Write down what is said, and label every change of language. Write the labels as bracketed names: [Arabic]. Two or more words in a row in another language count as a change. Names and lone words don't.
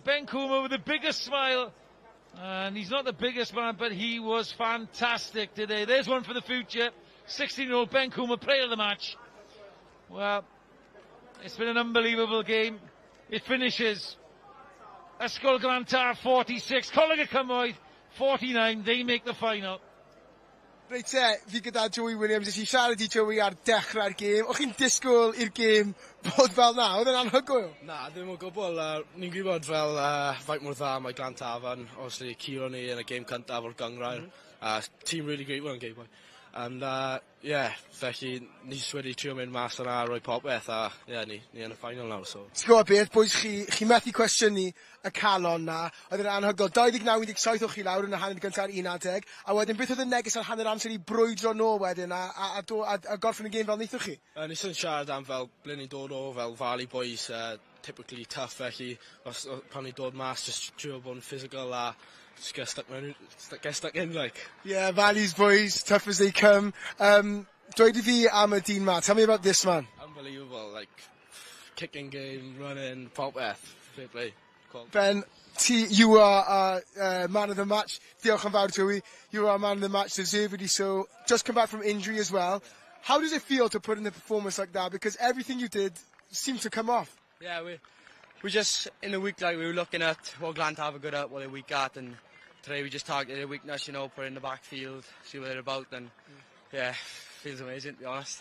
[English] Ben Coomer with the biggest smile. And he's not the biggest man, but he was fantastic today. There's one for the future. 16-year-old Ben Coomer, player of the match. Well, it's been an unbelievable game. It finishes Ysgol Glantaf 46, Coleg Y Cymoedd 49. They make the final. [Welsh] Reit fi gyda Joey Williams, ys i siarad i Joey ar dechrau'r gêm. O'ch chi'n disgwyl i'r gêm bod fel na? Oedd yn anhygoel? Na, ddim o gwbl. Ni'n gwybod fel faint mor dda mae Glantaf yn, obviously, curo ni yn y gêm cyntaf o'r gyngrair. [English] Team really great one, Gabe. And, [Welsh] felly, ni wedi trio mynd mas yna a rhoi popeth, a ni yn y final nawr, so. Ti'n gwybod beth, boys, chi methu cwestiynu y calon na, oedd yn anhygoel. 29-17 o'ch chi lawr yn y hanner gyntaf 11, a wedyn beth oedd y neges ar hanner amser i brwydro nôl wedyn, a gorffen y gêm fel neithwch chi? Nis yn siarad am fel ble ni'n dod o, fel Valley Boys, [English] typically tough, [Welsh] felly, pan ni'n dod mas, just trio bod yn physical a just [English] get stuck in, like. Yeah, Valley's boys, tough as they come. [Welsh] Dweud I fi am y dyn ma. [English] Tell me about this man. Unbelievable, like, kicking game, running, popeth, fair play. Ben, you are man of the match. [Welsh] Diolch yn fawr, Joey. [English] You are man of the match, deservedly so. Just come back from injury as well. How does it feel to put in a performance like that? Because everything you did seemed to come off. Yeah, we just, in the week, like, we were looking at what Glantaf are good at, what they're weak at, and today we just targeted their weakness, put it in the backfield, see what they're about, and feels amazing, to be honest.